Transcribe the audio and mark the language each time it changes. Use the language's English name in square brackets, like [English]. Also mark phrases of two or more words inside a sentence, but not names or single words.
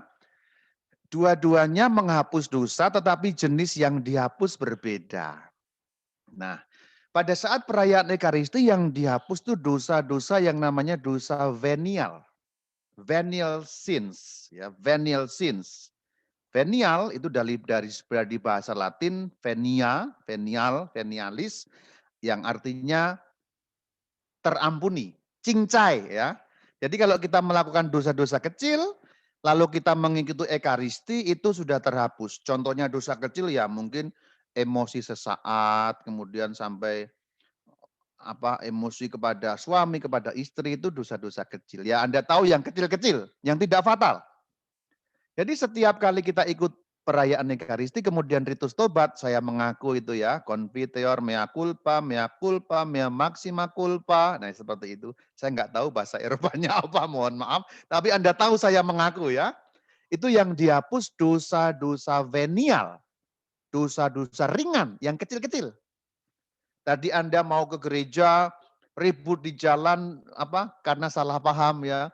[Indonesian] Dua-duanya menghapus dosa, tetapi jenis yang dihapus berbeda. Nah, pada saat perayaan Ekaristi yang dihapus itu dosa-dosa yang namanya dosa venial. [English] Venial sins, ya, venial sins. [Indonesian] Venial itu dari bahasa Latin [Latin] venia, venial, venialis, [Indonesian] yang artinya terampuni, cincai ya. Jadi kalau kita melakukan dosa-dosa kecil, lalu kita mengikuti Ekaristi itu sudah terhapus. Contohnya dosa kecil ya mungkin emosi sesaat, kemudian sampai emosi kepada suami, kepada istri itu dosa-dosa kecil. Ya Anda tahu yang kecil-kecil, yang tidak fatal. Jadi setiap kali kita ikut perayaan Ekaristi, kemudian ritus tobat, saya mengaku itu ya, [Latin] confiteor mea culpa, mea maxima culpa, [Indonesian] nah seperti itu. Saya nggak tahu bahasa Eropanya apa, mohon maaf. Tapi Anda tahu saya mengaku ya. Itu yang dihapus dosa-dosa venial, dosa-dosa ringan, yang kecil-kecil. Tadi Anda mau ke gereja, ribut di jalan karena salah paham ya.